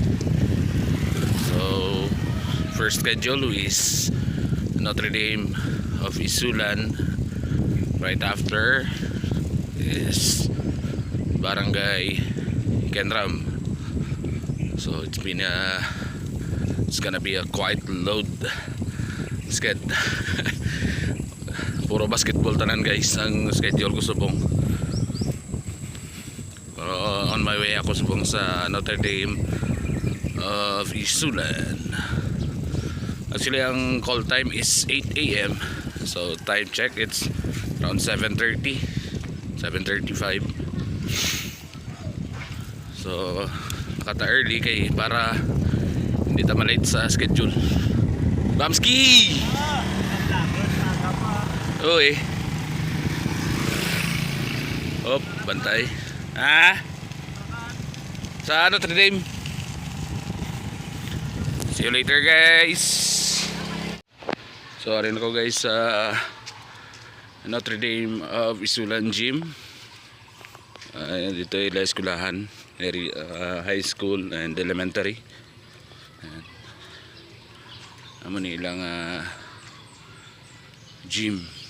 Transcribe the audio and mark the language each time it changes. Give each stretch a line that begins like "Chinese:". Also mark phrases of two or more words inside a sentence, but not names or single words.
English: So, first schedule is Notre Dame of Isulan. Right after is Barangay Kenram. So it's gonna be a quiet load sked.
Hiligaynon: Puro basketball tanan guys ang schedule ko subong.
English: On my way
Hiligaynon: ako subong sa Notre Dame of Isulan.
English: Actually ang call time is 8 AM. So time check, it's around 7:30, 7:35.
Hiligaynon: So nakata early kay para hindi ta malate sa schedule. Bamski! Uy. Hop, bantay.
English: Sa Notre Dame. See you later guys.
Hiligaynon: So arin ako guys sa Notre Dame of Isulan Gym.
Filipino: Dito ay eskulahan,
English: high school and elementary.
Hiligaynon: Amo ni ilang gym.